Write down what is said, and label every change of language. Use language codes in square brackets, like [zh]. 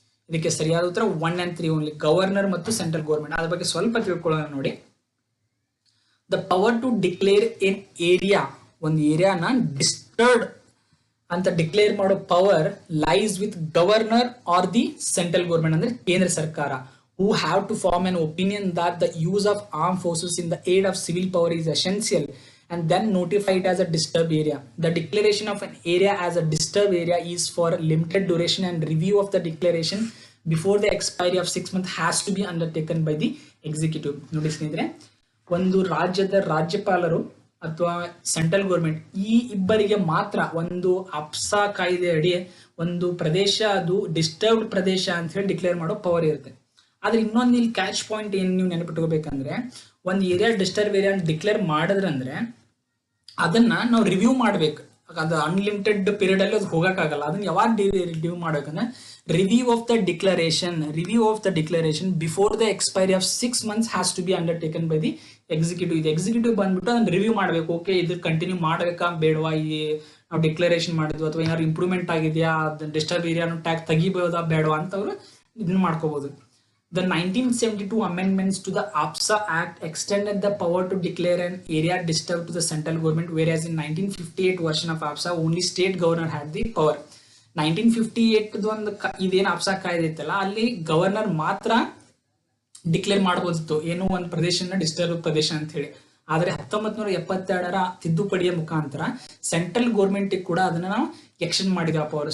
[kn] ಇದಕ್ಕೆ ಸರಿಯಾದ ಉತ್ತರ 1 and 3 ಓನ್ಲಿ, ಗವರ್ನರ್ ಮತ್ತು ಸೆಂಟ್ರಲ್ ಗೌರ್ಮೆಂಟ್. ಅದ್ರ ಬಗ್ಗೆ ಸ್ವಲ್ಪ ತಿಳ್ಕೊಳ್ಳೋಣ ನೋಡಿ. [en] the power to declare an area, [kn] ಒಂದು ಏರಿಯಾನ ಡಿಸ್ಟರ್ಬ್ ಅಂತ ಡಿಕ್ಲೇರ್ ಮಾಡೋ power [en] lies with governor or the central government, [kn] ಅಂದ್ರೆ ಕೇಂದ್ರ ಸರ್ಕಾರ. [en] who have to form an opinion that the use of armed forces in the aid of civil power is essential and then notify it as a disturbed area. The declaration of an area as a disturbed area is for a limited duration and review of the declaration before the expiry of 6 months has to be undertaken by the executive. [kn] ನೋಡಿ ಸ್ನೇಹಿತರೆ, ಒಂದು ರಾಜ್ಯದ ರಾಜ್ಯಪಾಲರು ಅಥವಾ central government ಈ ಇಬ್ಬರಿಗೆ ಮಾತ್ರ ಒಂದು ಅಪ್ಸಾ ಕಾಯ್ದೆ ಅಡಿ ಒಂದು ಪ್ರದೇಶ ಅದು ಡಿಸ್ಟರ್ಬ್ಡ್ ಪ್ರದೇಶ ಅಂತ ಹೇಳಿ ಡಿಕ್ಲೇರ್ ಮಾಡೋ ಪವರ್ ಇರುತ್ತೆ. ಆದ್ರೆ ಇನ್ನೊಂದು ಇಲ್ಲಿ ಕ್ಯಾಚ್ ಪಾಯಿಂಟ್ ಏನ್ ನೀವು ನೆನಪಿಟ್ಕೋಬೇಕಂದ್ರೆ, ಒಂದು ಏರಿಯಾ ಡಿಸ್ಟರ್ಬ್ ಏರಿಯಾ ಡಿಕ್ಲೇರ್ ಮಾಡಿದ್ರಂದ್ರೆ ಅದನ್ನ ನಾವು ರಿವ್ಯೂ ಮಾಡ್ಬೇಕು. ಅದು ಅನ್ಲಿಮಿಟೆಡ್ ಪೀರಿಯಡ್ ಅಲ್ಲಿ ಅದು ಹೋಗಕ್ಕಾಗಲ್ಲ. ಅದನ್ನ ಯಾವಾಗ ರಿವ್ಯೂ ಮಾಡ್ಬೇಕಂದ್ರೆ [en] Review of the declaration before the expiry of 6 months has to be undertaken by the executive. [kn] ಇದು ಎಕ್ಸಿಕ್ಯೂಟಿವ್ ಬಂದ್ಬಿಟ್ಟು ಅದನ್ನ ರಿವ್ಯೂ ಮಾಡ್ಬೇಕು. ಓಕೆ, ಇದು ಕಂಟಿನ್ಯೂ ಮಾಡ್ಬೇಕಾ ಬೇಡವಾ, ಈ ನಾವು ಡಿಕ್ಲರೇಷನ್ ಮಾಡಿದ್ವಿ ಅಥವಾ ಏನಾದ್ರು ಇಂಪ್ರೂವ್ಮೆಂಟ್ ಆಗಿದೆಯಾ, ಡಿಸ್ಟರ್ಬ್ ಏರಿಯಾನು ಟ್ಯಾಗ್ ತೆಗಿಬೋದಾ ಬೇಡವಾ ಅಂತ ಅವರು ಇದನ್ನ ಮಾಡ್ಕೋಬಹುದು. [en] The 1972 amendments to the APSA Act extended the power to declare an area disturbed to the central government, whereas in 1958 version of APSA only state governor had the power. [kn] 1958 ಒಂದು ಇದೇನು APSA ಕಾಯ್ದೆ ಇತ್ತಲ್ಲ, ಅಲ್ಲಿ ಗವರ್ನರ್ ಮಾತ್ರ declare ಮಾಡಬಹುದಿತ್ತು ಏನು ಒಂದು ಪ್ರದೇಶನ disturb ಪ್ರದೇಶ ಅಂತ ಹೇಳಿ. ಆದ್ರೆ 1972 ತಿದ್ದುಪಡಿಯ ಮುಖಾಂತರ ಸೆಂಟ್ರಲ್ ಗೌರ್ಮೆಂಟ್ ಕೂಡ ಅದನ್ನ ನಾವು ಎಕ್ಸ್ಟೆಂಡ್ ಮಾಡಿದ ಪವರ್.